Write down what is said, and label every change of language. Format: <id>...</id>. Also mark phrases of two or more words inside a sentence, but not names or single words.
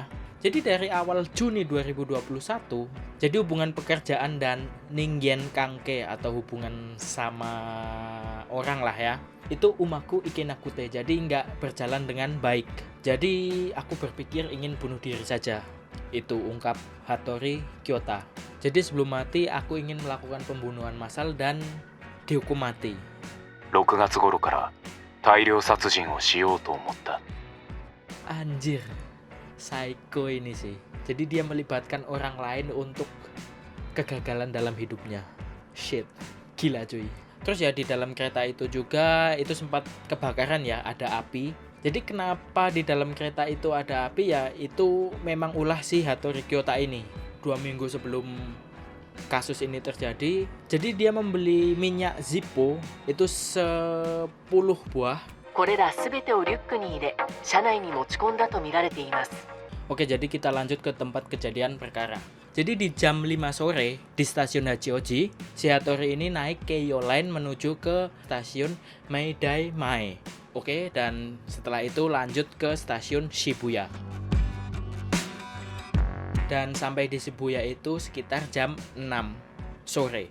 <id>Jadi dari awal Juni 2021, jadi hubungan pekerjaan dan</id> <ja>人間関係</ja> <id>atau hubungan sama orang lah ya, itu</id> <ja>うまくいけなくて,</ja> <id>jadi nggak berjalan dengan baik. Jadi aku berpikir ingin bunuh diri saja. Itu ungkap Hattori Kyota. Jadi sebelum mati aku ingin melakukan pembunuhan massal dan dihukum mati.</id> <ja>6 月頃から大量殺人をしようと思った。</ja> <id>Anjir, psycho ini sih. Jadi dia melibatkan orang lain untuk kegagalan dalam hidupnya. Shit, gila cuy. Terus ya di dalam kereta itu juga itu sempat kebakaran ya, ada api. Jadi kenapa di dalam kereta itu ada api ya, itu memang ulah si Hattori Kyota ini. 2 minggu sebelum kasus ini terjadi, jadi dia membeli minyak Zippo itu 10 buah.</id> <ja>これらすべてをリュックに入れ車内に持ち込んだとみられています。</ja> <id>Oke, jadi kita lanjut ke tempat kejadian perkara. Jadi di jam 5 sore di stasiun Hachioji, si Hattori ini naik Keio Line menuju ke stasiun Meidai Mae. Oke, dan setelah itu lanjut ke stasiun Shibuya. Dan sampai di Shibuya itu sekitar jam 6 sore.</id>